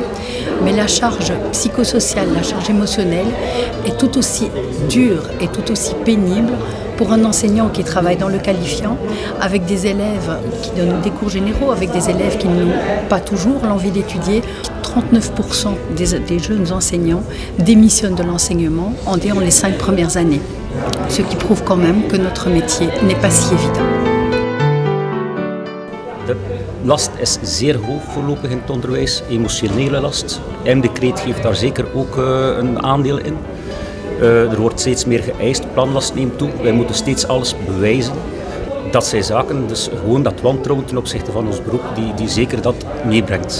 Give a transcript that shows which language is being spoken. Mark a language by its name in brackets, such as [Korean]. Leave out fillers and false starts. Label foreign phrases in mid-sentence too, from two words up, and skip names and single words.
[French] Mais la charge psychosociale, la charge émotionnelle est tout aussi dure et tout aussi pénible pour un enseignant qui travaille dans le qualifiant, avec des élèves qui donnent des cours généraux, avec des élèves qui n'ont pas toujours l'envie d'étudier. 39% des jeunes enseignants démissionnent de l'enseignement en les 5 premières années. Ce qui prouve quand même que notre métier n'est pas si évident. [Dutch] De last is zeer hoog voorlopig in het onderwijs, emotionele last. M-decreet geeft daar zeker ook een aandeel in. Er wordt steeds meer geëist, planlast neemt toe. Wij moeten steeds alles bewijzen. Dat zijn zaken, dus gewoon dat wantrouwen ten opzichte van ons beroep, die zeker dat meebrengt.